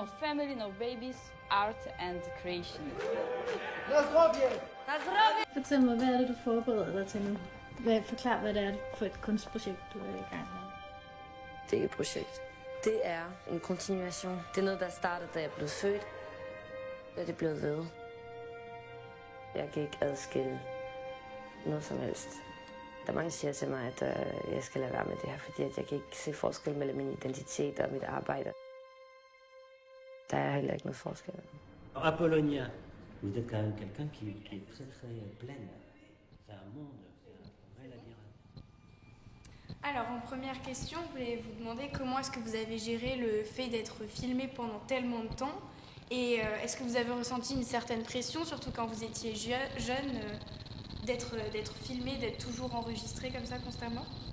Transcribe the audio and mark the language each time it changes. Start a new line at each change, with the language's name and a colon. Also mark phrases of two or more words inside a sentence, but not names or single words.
English: family, no babies, art and creation.
Danish: Fortæl mig, hvad er det, du forbereder dig til nu? Forklar, hvad det er for et kunstprojekt, du er i gang med. Det er ikke et projekt. Det er en kontinuation. Det er noget, der startede, da jeg blev født. Og det er blevet ved. Jeg kan ikke adskille noget som helst. Der er mange, der siger til mig, at jeg skal lade være med det her, fordi at jeg kan ikke se forskel mellem min identitet og mit arbejde. Der er heller ikke noget forskel.
French: Og Apollonia, vous êtes quand même quelqu'un qui est très très pleine. C'est un monde, c'est un vrai labyrinthe. Alors, en première question, je voulais vous demander comment est-ce que vous avez géré le fait d'être filmé pendant tellement de temps et est-ce que vous avez ressenti une certaine pression, surtout quand vous étiez jeune, d'être filmé, d'être toujours enregistré comme ça constamment?